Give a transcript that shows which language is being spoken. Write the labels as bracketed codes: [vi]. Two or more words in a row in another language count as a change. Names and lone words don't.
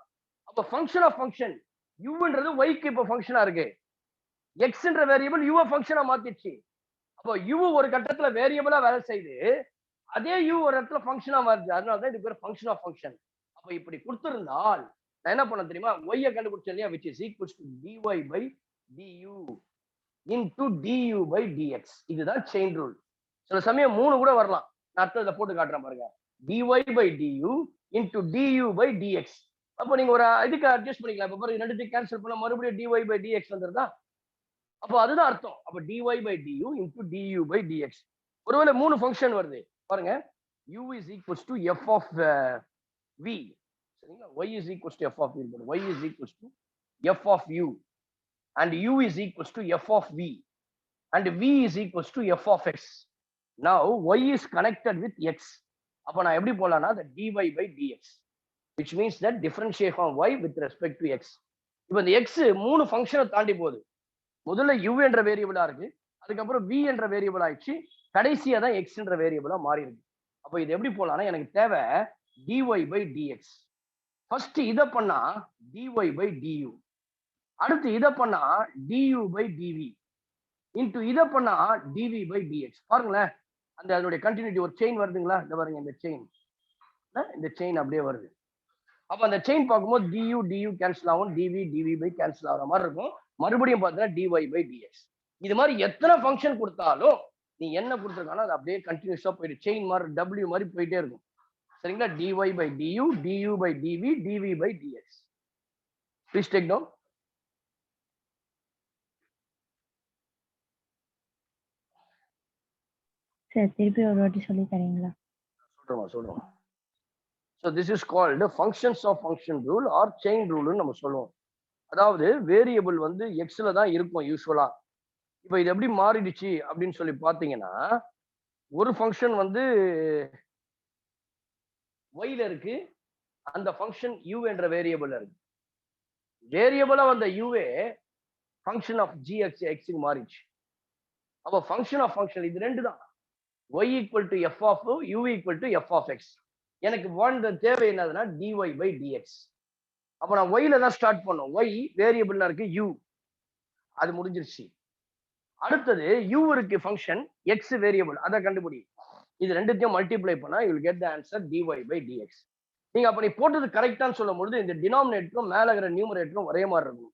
[ta] அப்ப [en] function of function [ta] uன்றது y க்கு இப்ப ஃபங்க்ஷனா இருக்கு. xன்ற வேரியபிள் u ஃபங்க்ஷனா மாத்திடுச்சு. அப்போ u ஒரு கட்டத்துல வேரியபிளா வேலை செய்யுது. அதே u ஒரு இடத்துல ஃபங்க்ஷனா மாறுது. அதனால தான் இது பேர் [en] function of function. [ta] அப்ப இப்படி கொடுத்திருந்தால் நான் என்ன பண்ண தெரியுமா y கண்டுபிடிச்சேன் இல்லையா [en] which is equals to dy by du into du by dx. [ta] இதுதான் [en] chain rule. [ta] சில சமயம் 3 கூட வரலாம். நான் அடுத்ததுல போட்டு காட்டுறேன் பாருங்க. [en] dy by du into du by dx. [ta] அப்ப நீங்க ஒரு இதுக்கு அட்ஜஸ்ட் பண்ணிக்கலாம். இப்ப பாருங்க ரெண்டுத்தையும் கேன்சல் பண்ணா மறுபடியும் [en] dy by dx [ta] வந்துருதா? அப்ப அதுதான் அர்த்தம். அப்ப [en] dy by du into du by dx. [ta] ஒருவேளை 3 ஃபங்க்ஷன் வருது பாருங்க. [en] u is equals to f of v. சரிங்களா? y is equals to f of v. y is equals to f of u and u is equals to f of v and v is equals to f of x. Now y is connected with x. [ta] அப்ப நான் எப்படி போலாம்னா [en] the dy by dx, which means that differentiation of y with respect to x. [ta] இப்போ இந்த x 3 ஃபங்க்ஷனை தாண்டி போகுது. முதல்ல u என்ற வேரியபிளா இருக்கு, அதுக்கப்புறம் v என்ற வேரியபிள் ஆயிடுச்சு, கடைசியா தான் x என்ற வேரியபிளா மாறி இருக்கு. அப்ப இது எப்படி போலாம்னா எனக்கு தேவை [en] dy by dx. [ta] ஃபர்ஸ்ட் இத பண்ணா [en] dy by du, [ta] அடுத்து இத பண்ணா [en] du by dv into [ta] இத பண்ணா [en] dv by dx. [ta] பாருங்களேன் அந்த அதனுடைய கண்டினியூட்டி ஒரு செயின் வருதுங்களா? இந்த பாருங்க இந்த செயின் அப்படியே வருது. அப்ப அந்த செயின் பார்க்கும்போது du கேன்சல் ஆகும், [en] dv by [ta] கேன்சல் ஆகிற மாதிரி இருக்கும். மறுபடியும் பார்த்தீங்கன்னா [en] dy by dx. [ta] இது மாதிரி எத்தனை ஃபங்க்ஷன் கொடுத்தாலும் நீ என்ன கொடுத்துருக்கானோ அது அப்படியே கண்டினியூஸா போயிட்டு செயின் மாதிரி w மாதிரி போயிட்டே இருக்கும். சரிங்களா? [en] dy by du, du by dv, dv by dx. Please take down. [ta] சார் திருப்பி ஒரு வாட்டி சொல்லி தரீங்களா? சொல்றோம். [en] So this is called functions of function rule or chain rule [ta] நம்ம சொல்லுவோம். அதாவது வேரியபிள் வந்து எக்ஸ்ல தான் இருக்கும் யூஸ்வலா. இப்போ இது எப்படி மாறிடுச்சு அப்படின்னு சொல்லி பாத்தீங்கன்னா ஒரு ஃபங்க்ஷன் வந்து y ல இருக்கு, அந்த ஃபங்க்ஷன் u என்ற வேரியபிள் இருக்கு. வேரியபிளா வந்த uவே [en] function of gx [ta] x க்கு மாறிடுச்சு. அப்போ [en] function of function [ta] இது ரெண்டு தான். [en] y equal to f of u equal to f of x. [ta] எனக்கு தேவை என்னதுன்னா [en] dy by dx. [ta] அப்ப நான் y ல தான் ஸ்டார்ட் பண்ணோம். y வேரியபிள்ல இருக்கு u, அது முடிஞ்சிருச்சு. அடுத்தது u இருக்கு ஃபங்க்ஷன், x வேரியபிள், அதை கண்டுபிடி. இது ரெண்டுத்தையும் மல்டிப்ளை பண்ணா [en] you will get the answer dy by dx. [ta] நீங்க அப்ப நீ போட்டது கரெக்டான்னு சொல்லும் பொழுது இந்த டினாமினேட்டரும் மேல இருக்கிற நியூமரேட்டரும் ஒரே மாதிரி இருக்கும்.